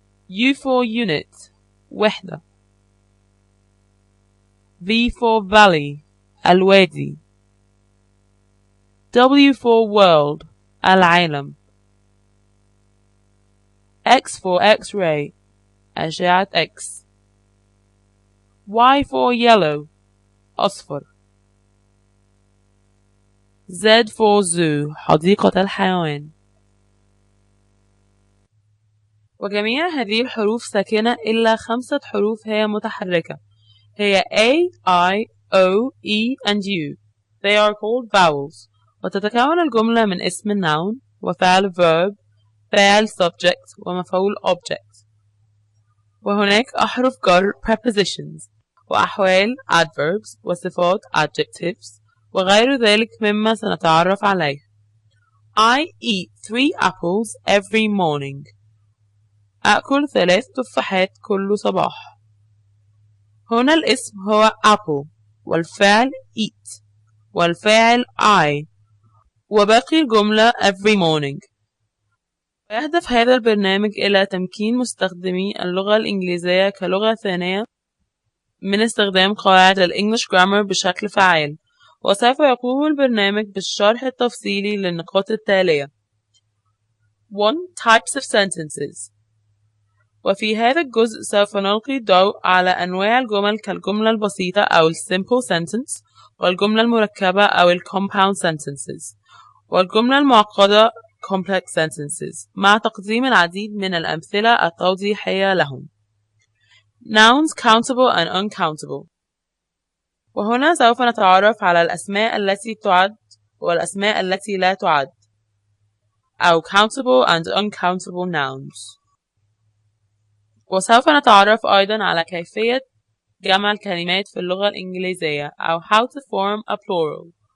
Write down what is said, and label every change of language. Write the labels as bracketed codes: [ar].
[en] U for unit وحدة، V for valley الوادي، W for world العالم، X for X-ray أشعة X، Y for yellow أصفر، Z for zoo [ar] حديقة الحيوان. وجميع هذه الحروف ساكنة إلا 5 حروف هي متحركة، هي [en] A, I, O, E and U. They are called vowels. [ar] وتتكون الجملة من اسم noun وفعل verb، فاعل subject ومفعول object. وهناك أحرف جر prepositions وأحوال adverbs وصفات adjectives وغير ذلك مما سنتعرف عليه. [en] I eat 3 apples every morning. [ar] أكل 3 تفاحات كل صباح. هنا الاسم هو apple والفعل eat والفاعل I وباقي الجملة [en] every morning. [ar] يهدف هذا البرنامج إلى تمكين مستخدمي اللغة الإنجليزية كلغة ثانية من استخدام قواعد الإنجليش جرامر بشكل فعال، وسوف يقوم البرنامج بالشرح التفصيلي للنقاط التالية. [en] 1. Types of sentences. [ar] وفي هذا الجزء سوف نلقي الضوء على أنواع الجمل كالجملة البسيطة أو [en] simple sentence، [ar] والجملة المركبة أو [en] compound sentences، [ar] والجملة المعقدة [en] complex sentences، [ar] مع تقديم العديد من الأمثلة التوضيحية لهم. [en] Nouns countable and uncountable. [ar] وهنا سوف نتعرف على الأسماء التي تعد والأسماء التي لا تعد، أو [en] countable and uncountable nouns. [ar] وسوف نتعرف أيضا على كيفية جمع الكلمات في اللغة الإنجليزية أو [en] how to form a plural.